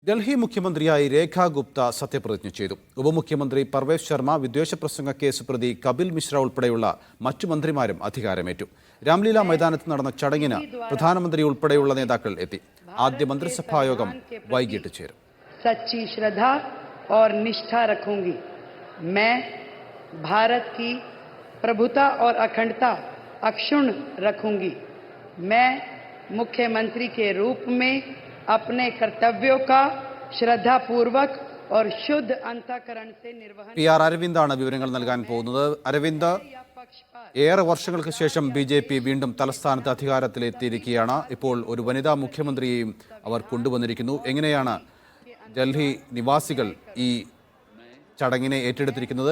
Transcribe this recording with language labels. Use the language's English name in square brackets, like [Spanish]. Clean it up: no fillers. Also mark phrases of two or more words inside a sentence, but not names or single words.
[Malayalam] ഡൽഹി മുഖ്യമന്ത്രിയായി രേഖ ഗുപ്ത സത്യപ്രതിജ്ഞ ചെയ്തു. ഉപമുഖ്യമന്ത്രി പർവേസ് ശർമ്മ, വിദ്വേഷ പ്രസംഗ കേസ് പ്രതി കപിൽ മിശ്ര ഉൾപ്പെടെയുള്ള മറ്റു മന്ത്രിമാരും അധികാരമേറ്റു. രാംലീല മൈതാനത്ത് നടന്ന ചടങ്ങിന് പ്രധാനമന്ത്രി ഉൾപ്പെടെയുള്ള നേതാക്കൾ എത്തി. ആദ്യ മന്ത്രിസഭായോഗം വൈകിട്ട് ചേരും. [Hindi] सच्ची श्रद्धा और निष्ठा रखूंगी। मैं भारत की प्रभुता और अखंडता अक्षुण्ण रखूंगी। मैं मुख्यमंत्री के रूप में अपने कर्तव्यों का श्रद्धापूर्वक और शुद्ध अंतःकरण से निर्वहन. [Malayalam] PR അരവിന്ദാണ് വിവരങ്ങൾ നൽകാൻ പോകുന്നത്. അരവിന്ദ്, ഏറെ വർഷങ്ങൾക്ക് ശേഷം BJP വീണ്ടും തലസ്ഥാനത്ത് അധികാരത്തിലെത്തിയിരിക്കുകയാണ്. ഇപ്പോൾ ഒരു വനിതാ മുഖ്യമന്ത്രിയെയും അവർ കൊണ്ടുവന്നിരിക്കുന്നു. എങ്ങനെയാണ് ഡൽഹി നിവാസികൾ ഈ ചടങ്ങിനെ ഏറ്റെടുത്തിരിക്കുന്നത്?